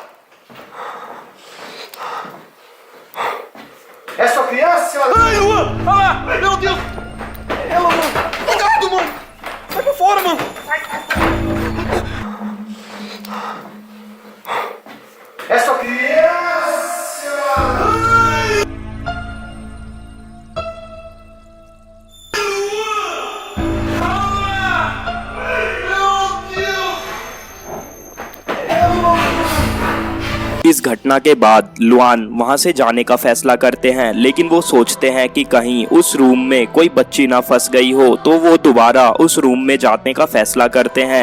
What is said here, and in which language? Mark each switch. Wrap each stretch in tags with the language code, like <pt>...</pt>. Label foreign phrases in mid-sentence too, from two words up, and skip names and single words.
<pt>É sua criança, senhora? Ai, Luan! Olha lá! Meu Deus! É ela, mano! Cuidado, mano! Sai pra fora, mano! É sua criança?</pt> <hi>इस घटना के बाद लुआन वहां से जाने का फैसला करते हैं, लेकिन वो सोचते हैं कि कहीं उस रूम में कोई बच्ची ना फंस गई हो, तो वो दोबारा उस रूम में जाने का फैसला करते हैं।</hi>